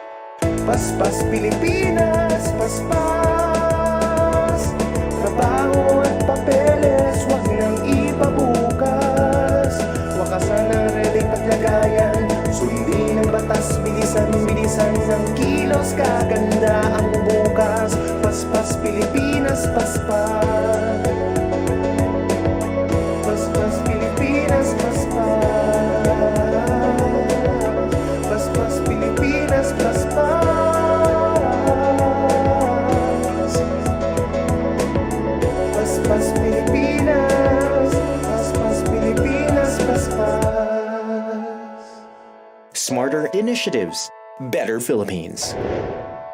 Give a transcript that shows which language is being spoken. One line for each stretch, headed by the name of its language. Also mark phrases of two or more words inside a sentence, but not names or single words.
Filipino: Paspas Pilipinas, paspas. Trabaho at papeles, huwag nang ipabukas. Wakasan ng reling paglagayan. Sundin ang batas, bilisan ng kilos, kaganda ang bukas. Paspas Pilipinas, paspas. Paspas Pilipinas, paspas. Paspas Pilipinas, paspas. Paspas Pilipinas, paspas Pilipinas, paspas.
English: Smarter initiatives, better Philippines.